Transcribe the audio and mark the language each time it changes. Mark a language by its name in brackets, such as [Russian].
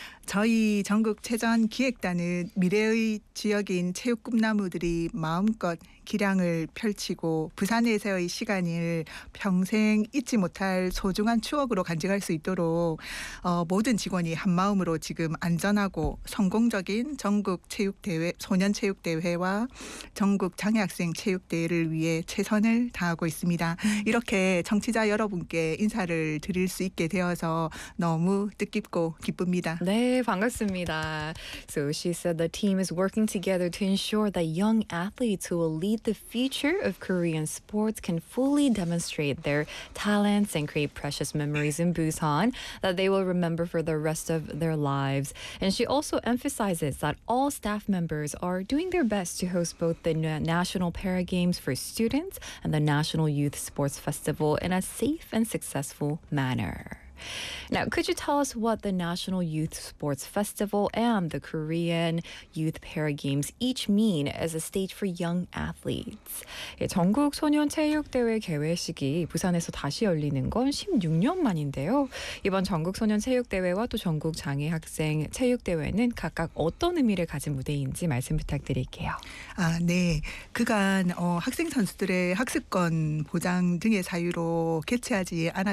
[Korean] 저희 전국체전기획단은 미래의 지역인 체육꿈나무들이 마음껏 기량을 펼치고 부산에서의 시간을 평생 잊지 못할 소중한 추억으로 간직할 수 있도록 모든 직원이 한마음으로 지금 안전하고 성공적인 전국체육대회, 소년체육대회와 전국장애학생체육대회를 위해 최선을 다하고 있습니다. 이렇게 청취자 여러분께 인사를 드릴 수 있게 되어서 너무 뜻깊고 기쁩니다. 네. 반갑습니다. [English] So she said the team is working together to ensure that young athletes who will lead the future of Korean sports can fully demonstrate their talents and create precious memories in Busan that they will remember for the rest of their lives. And she also emphasizes that all staff members are doing their best to host both the National Para Games for students and the National Youth Sports Festival in a safe and successful manner. Now, could you tell us what the National Youth Sports Festival and the Korean Youth Para Games each mean as a stage for young athletes? [Korean] 예, 전국 소년 체육 대회 개회식이 부산에서 다시 열리는 건 16년 만인데요. 이번 전국 소년 체육 대회와 또 전국 장애 학생 체육 대회는 각각 어떤 의미를 가진 무대인지 말씀 부탁드릴게요. 아, 네. 그간 학생 선수들의 학습권 보장 등의 사유로 개최하지 않았.